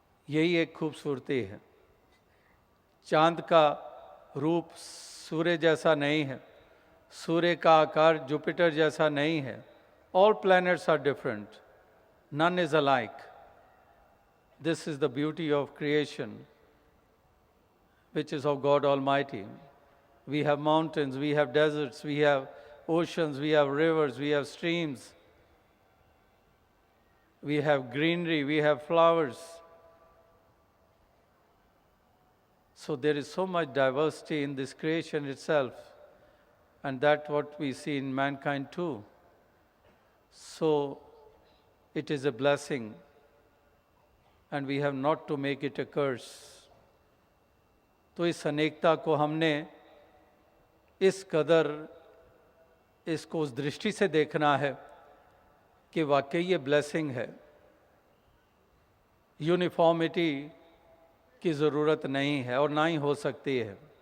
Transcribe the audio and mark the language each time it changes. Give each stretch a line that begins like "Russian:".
Hindi: यही एक खूबसूरती है। चांद का रूप सूर्य जैसा नहीं है, सूर्य का आकार जुपिटर जैसा नहीं है।
English: All planets are different, none is alike. This is the beauty of creation which is of God Almighty. We have mountains, we have deserts, we have oceans, we have rivers, we have streams, we have greenery, we have flowers. So there is so much diversity in this creation itself, and that's what we see in mankind too. So it is a blessing, and we have not to make it a curse.
Hindi: तो इस अनेकता को हमने इस कदर इसको उस दृष्टि से देखना है कि वाकई ये ब्लेसिंग है। यूनिफॉर्मिटी की ज़रूरत नहीं है और ना ही हो सकती है।